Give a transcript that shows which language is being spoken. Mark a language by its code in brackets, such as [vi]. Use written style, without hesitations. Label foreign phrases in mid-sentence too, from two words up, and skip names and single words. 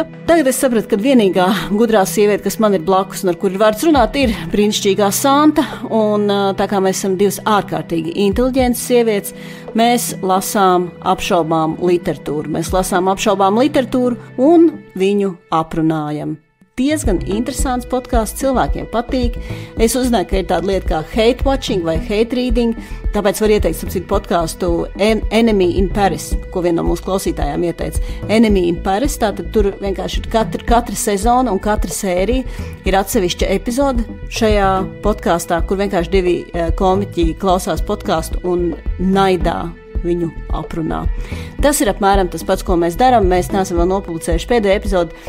[lv] Tagad es sapratu, ka vienīgā gudrā sieviete, kas man ir blakus un ar kuru vārds runāt, ir brīnišķīgā Santa, un tā kā mēs esam 2 ārkārtīgi inteliģentas sievietes, mēs lasām apšaubām literatūru un viņu aprunājam. Diezgan interesants podkāsts, cilvēkiem patīk. Es uzzināju, ka ir tāda lieta kā [en] hate watching [lv] vai [en] hate reading, [lv] tāpēc var ieteikt citu podkāstu Enemy in Paris, ko viena no mūsu klausītājām ieteica. Enemy in Paris, tātad tur vienkārši ir katra sezona un katra sērija ir atsevišķa epizode šajā podkāstā, kur vienkārši 2 komiķi klausās podkāstu un naidā viņu aprunā. Tas ir apmēram tas pats, ko mēs darām. Mēs neesam vēl nopublicējuši pēdējo epizodi.